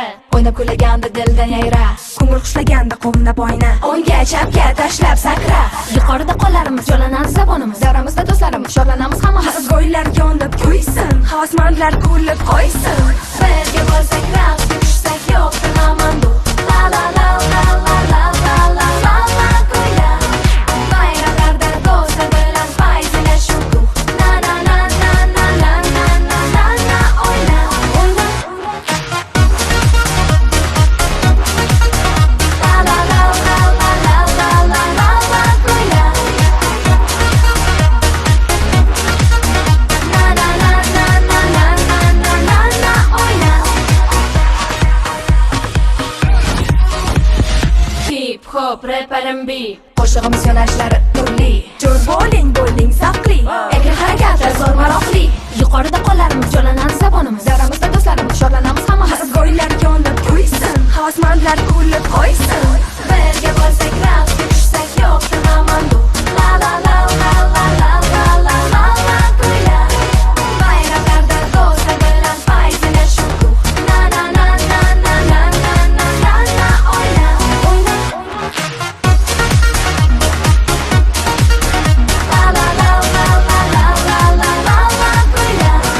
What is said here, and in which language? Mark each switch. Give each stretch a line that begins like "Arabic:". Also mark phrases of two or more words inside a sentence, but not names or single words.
Uzbek: O'ynab kulaganda dildan yayra, ko'ngil xushlaganda qovna boyna, o'ngga chapga tashlab sakra. yuqorida qo'llarimiz yo'lanadi zabonimiz, Davramizda do'stlarimiz sho'rlanamiz hammamiz. Go'ylar yonib kuysin, havasmandlar kulib qo'ysin. birga bo'lsak raqsga tushsak yo'qdir amandu. La la la la la la la la la la kuyla, bayramlarda do'stlar bilan fayzlanishib. Na na na na na na na na na na o'yna o'yna. La la la la la la la la la la kuyla. Na na na na na na na na na na o'yna.
English: Hip hop rap R&B,
Uzbek: Qo'shig'imiz yo'nalishlari turli. Jo'r bo'ling, bo'ling zavqli. Erkin harakatlar zo'r maroqli. yuqorida qo'llarimiz yo'lanadi zabonimiz, Davramizda do'stlarimiz sho'rlanamiz hammamiz. Go'ylar yonib kuysin, havasmandlar kulib qo'ysin. birga bo'lsak raqsga tushsak yo'qdir amandu. La la la la la la la la la la kuyla, bayramlarda do'stlar bilan fayzlanishib. Na na na na na na na na na na o'yna o'yna. La la la la la la la la la la kuyla.